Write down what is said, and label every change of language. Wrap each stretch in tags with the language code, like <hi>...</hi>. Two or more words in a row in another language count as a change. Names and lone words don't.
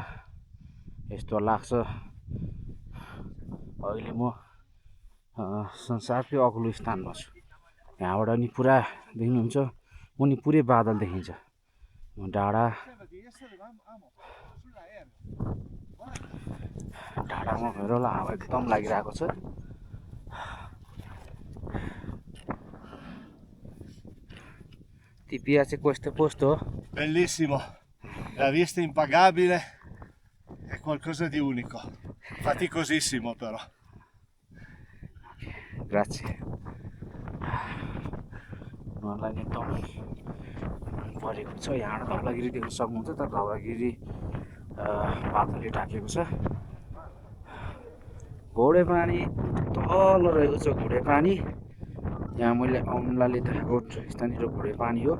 <ne>यस्तो लाग्छ अहिले म संसारकै अग्लो स्थानमा छु। यहाँबाट नि पुरा देख्नुहुन्छ, मुनि पुरै बादल देखिन्छ। ढाडामा गएर होला हावा एकदम लागिरहेको छ।</ne> <it>Ti piace questo posto? Bellissimo, la vista impagabile, è qualcosa di unico, faticosissimo però. Grazie.</it> <ne>मलाई एकदम परेको छ। यहाँबाट धवलागिरी देख्न सक्नुहुन्छ, तर धवलागिरी बादलले ढाकेको छ। घोडे पानी तल रहेको छ। घोडे पानी यहाँ मैले औँलाले देखाएको स्थानीय घोडे पानी हो।</ne>